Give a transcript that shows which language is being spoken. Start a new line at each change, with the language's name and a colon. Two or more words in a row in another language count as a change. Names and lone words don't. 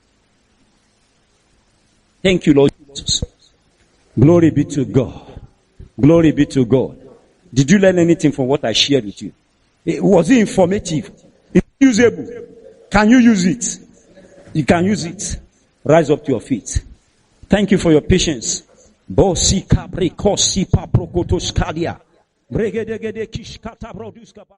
English: Thank you, Lord Jesus. Glory be to God. Glory be to God. Did you learn anything from what I shared with you? Was it informative? Is it usable? Can you use it? You can use it. Rise up to your feet. Thank you for your patience. Bosi kapri kosi pa prokotos kadia. Bregedegede kishkata broduska.